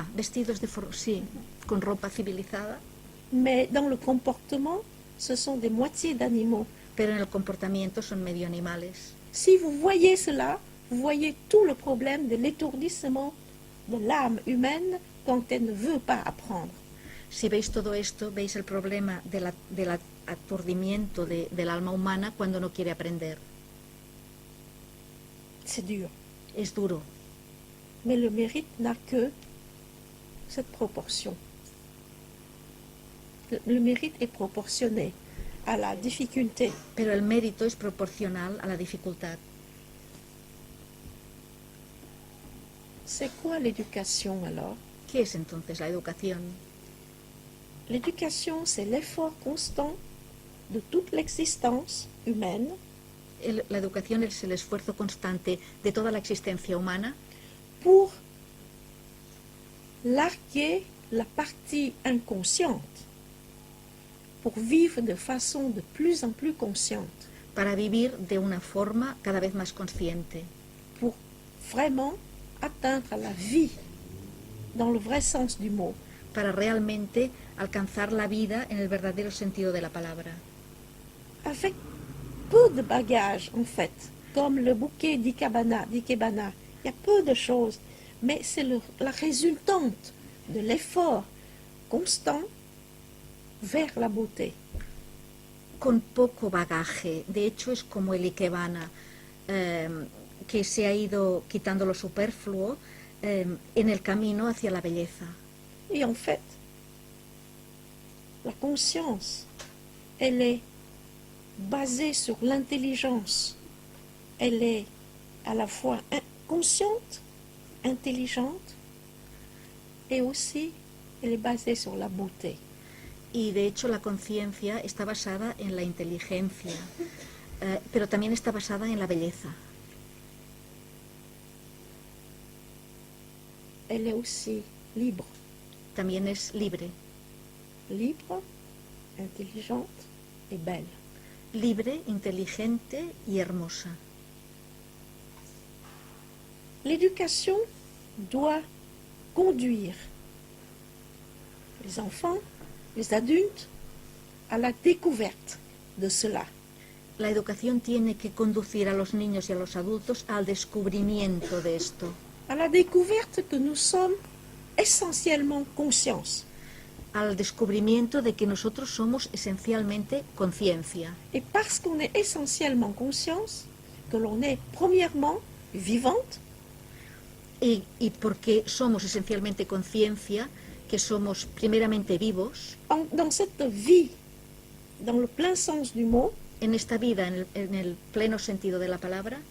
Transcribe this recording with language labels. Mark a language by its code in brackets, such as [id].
[es] vestidos sí, con ropa civilizada, [fr] Mais dans le comportement, ce sont des moitiés d'animaux. [es] pero en el comportamiento son medio animales. [fr] Si vous voyez cela, vous voyez tout le problème de l'étourdissement de l'âme humaine quand elle ne veut pas apprendre. [es] Si veis todo esto, veis el problema del aturdimiento del alma humana cuando no quiere aprender. [fr] C'est dur. [es] Es duro, [fr] Mais le mérite n'a que cette proportion. Le mérite est proportionné à la difficulté. [es] pero el mérito es proporcional a la dificultad. [fr] C'est quoi l'éducation alors? [es] ¿Qué es entonces la educación? [fr] L'éducation, c'est l'effort constant de toute l'existence humaine [es] La educación es el esfuerzo constante de toda la existencia humana [fr] pour larguer la partie inconsciente, pour vivre de façon de plus en plus consciente, [es] para vivir de una forma cada vez más consciente, [fr] pour vraiment atteindre la vie dans le vrai sens du mot. [es] para realmente alcanzar la vida en el verdadero sentido de la palabra. [fr] Avec peu de bagages en fait, comme le bouquet d'Ikebana. Il y a peu de choses, mais c'est la résultante de l'effort constant vers la beauté. [es] Con poco bagaje, de hecho es como el ikebana, que se ha ido quitando lo superfluo en el camino hacia la belleza. [fr] Et en fait, la conscience, elle est basée sur l'intelligence. Elle est à la fois consciente, intelligente, et aussi elle est basée sur la beauté. [es] Y de hecho la conciencia está basada en la inteligencia, pero también está basada en la belleza. [fr] Elle est aussi libre. [es] También es libre. [fr] Libre, intelligente et belle. [es] Libre, inteligente y hermosa. [fr] L'éducation doit conduire les enfants, les adultes, à la découverte de cela. [es] La educación tiene que conducir a los niños y a los adultos al descubrimiento de esto, [fr] À la découverte que nous sommes essentiellement conscience. [es] al descubrimiento de que nosotros somos esencialmente conciencia. [fr] Et parce qu'on est essentiellement conscience, que l'on est premièrement vivante, [es] Y porque somos esencialmente conciencia, que somos primeramente vivos, [fr] dans cette vie, dans le plein sens du mot, [es] en esta vida, en el pleno sentido de la palabra,